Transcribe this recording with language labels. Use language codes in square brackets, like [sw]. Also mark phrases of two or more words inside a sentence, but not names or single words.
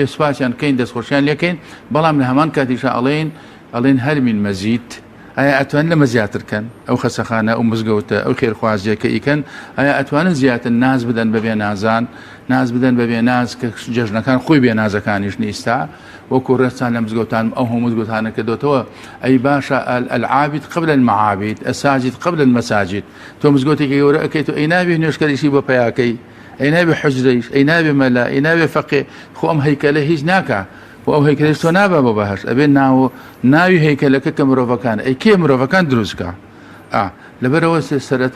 [ckb] سوپاسیان کەین دەستخۆشیان لێکەین بەڵام لە هەمان کاتیشە ئەڵێن [ar] هەرمین مەزید [ckb] ئایا ئەتوان لەمە زیاترکەن ئەو خەسەخانە ئەو مزگەوتە ئەو خێرخوازیە کە ئیکەن ئایا ئەتوانن زیاتر ناز بدەن بەبێ نازان ناز بدەن بەبێ ناز کە جەژنەکان خۆی بێ نازەکانیش نیستا وەکو ڕێستان لە مزگەوتان ئەو هەموو مزگەوتانە کردوتەوە ئەی باشە [ar] العابد قبل المعابد الساجد قبل المساجد [ckb] تۆ مزگەوتێکی گەورە ئەەکەیت و ئەی نابێ نوێژکەریشی بۆ پەیاکەی ئەی نابێ حوجرەیش ئەی نابێ مەلا ئەی نابێ فەقێ خۆ ئەم هەیکەلە هیچ ناکە و ئەو هەیکەلەش تۆ نابە بۆ بەهەشت ئەبێ ناوی هەیکەلەکە کە مرۆڤەکان ئەی کێ مرۆڤەکان دروستکە لەبەرەوە سەرەتا